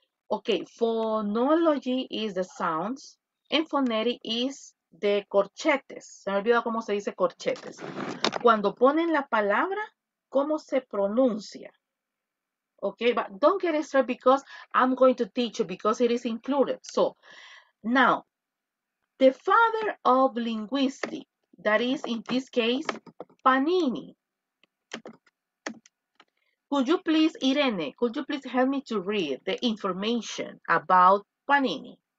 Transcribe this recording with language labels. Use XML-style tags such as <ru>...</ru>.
<en>Okay, phonology is the sounds and phonetic is the corchetes.</en> <es>Se me olvidó cómo se dice corchetes. Cuando ponen la palabra, ¿cómo se pronuncia?</es> <en>Okay, but don't get stressed because I'm going to teach you because it is included. So, now, the father of linguistics, that is in this case, Panini. Could you please, Irene, could you please help me to read the information about Panini?</en>